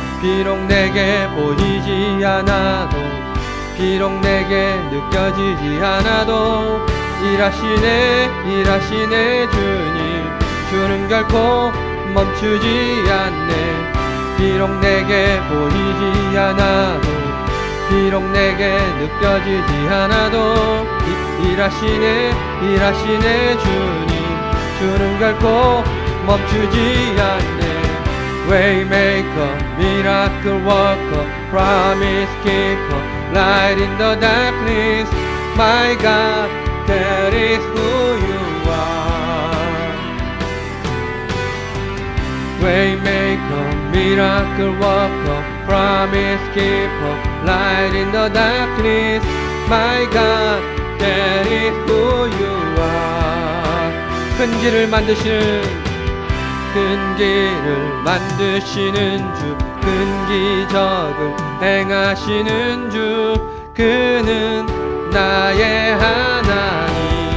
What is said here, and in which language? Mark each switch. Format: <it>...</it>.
<ko>비록 내게 보이지 않아도, 비록 내게 느껴지지 않아도, 일하시네 일하시네 주님, 주는 결코 멈추지 않네. 비록 내게 보이지 않아도, 비록 내게 느껴지지 않아도, 일하시네 일하시네 주님, 주는 결코 멈추지 않네.</ko> <en>Waymaker, miracle worker, promise keeper, light in the darkness, my God, that is who you are. Waymaker, miracle worker, promise keeper, light in the darkness, my God, that is who you are.</en> <ko>큰 길을 만드시는, 큰 길을 만드시는 주, 큰 기적을 행하시는 주, 그는 나의 하나님.</ko>